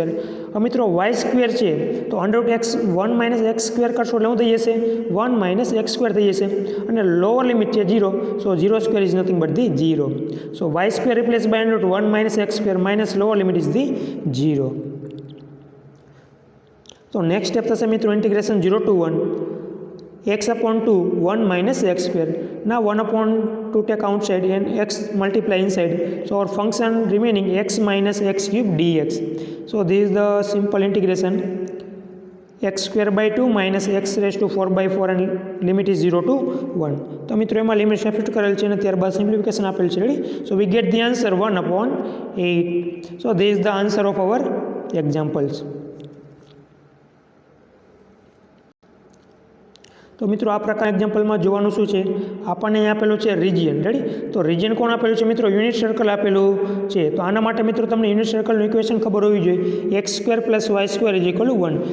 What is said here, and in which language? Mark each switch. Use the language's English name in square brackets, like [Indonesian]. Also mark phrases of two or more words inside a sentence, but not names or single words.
[Gujarati] હવે મિત્રો y² છે તો √1 - x² કરશો એટલે શું થઈ જશે, 1 - x² થઈ જશે. [English] અને lower limit છે 0, so 0² is nothing but the 0. so y² replace by √1 - x² minus lower limit is the 0. [Gujarati] તો [English] next step [Gujarati] થશે મિત્રો ઇન્ટિગ્રેશન 0 to 1 x/2 1 - x². [English] Now 1/2 take outside and x multiply inside. So our function remaining x minus x³ dx. So this is the simple integration. x²/2 minus x⁴/4 and limit is 0 to 1. [Gujarati] તો મિત્રો એમાં [English] limit substitute [Gujarati] કરેલ છે અને ત્યારબાદ સિમ્પ્લિફિકેશન આપેલ છે. [English] ready? so we get the answer 1/8. સો this is the answer of our examples. [Gujarati] તો મિત્રો આ પ્રકાર એક્ઝામ્પલમાં જોવાનું શું છે, આપણને અહીં આપેલું છે રિજિયન. રેડી? તો રિજિયન કોણ આપેલું છે મિત્રો, [English] unit circle [Gujarati] આપેલું છે. તો આના માટે મિત્રો તમને [English] unit circleનું equation [Gujarati] ખબર હોવી જોઈએ, x² + y² = 1.